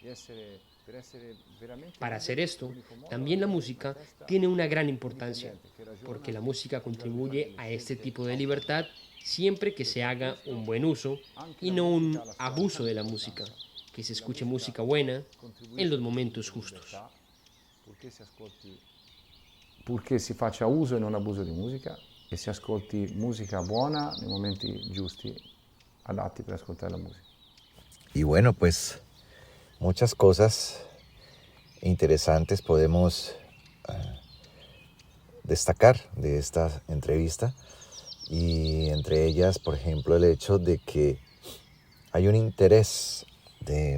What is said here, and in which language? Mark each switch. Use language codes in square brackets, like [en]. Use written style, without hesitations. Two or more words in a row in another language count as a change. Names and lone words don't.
[es] Para hacer esto, también la música tiene una gran importancia, porque la música contribuye a este tipo de libertad siempre que se haga un buen uso y no un abuso de la música, que se escuche música buena en los momentos justos. [it] Purché si faccia uso e non abuso di musica e si ascolti musica buona nei momenti giusti, adatti per ascoltare la musica. [es] Y bueno, pues muchas cosas interesantes podemos destacar de esta entrevista, y entre ellas, por ejemplo, el hecho de que hay un interés de